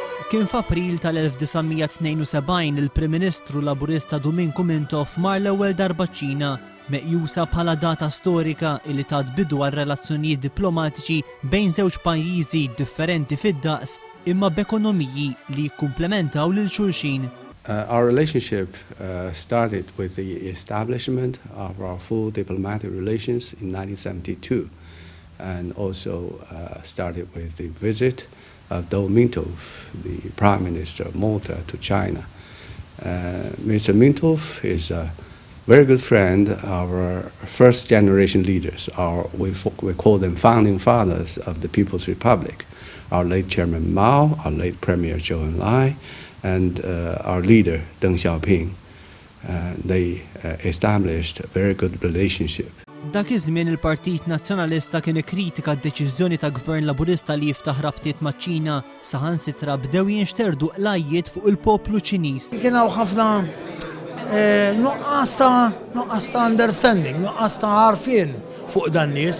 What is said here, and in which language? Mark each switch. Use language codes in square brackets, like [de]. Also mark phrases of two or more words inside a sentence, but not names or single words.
[mt] Kien f'April tal-1972 il-Prim Ministru Laburista Domingo Mintoff mar l-ewwel darba ċ-Ċina, meqjusa bħala data storika li tat bidu għal relazzjonijiet diplomatiċi bejn żewġ pajjiżi differenti fid-daqs imma b'ekonomiji li jikkumplementaw lil xulxin. [en] Our relationship started with the establishment of our full diplomatic relations in 1972 and also started with the visit of Do Mintoff, the Prime Minister of Malta, to China. Mr. Mintoff is a very good friend of our first generation leaders, we call them founding fathers of the People's Republic, our late Chairman Mao, our late Premier Zhou Enlai, and our leader Deng Xiaoping. They established a very good relationship. [mt] Dak iż-żmien il-Partit Nazzjonalista kien ikkritika d-deċiżjoni ta' Gvern Laburista li jiftaħ rabtiet maċ-Ċina saħansitra bdew jinxterdu qlajjiet fuq il-poplu Ċiniż. Kien hawn ħafna nuqqas ta' understanding, nuqqas ta' għarfien fuq dan nies.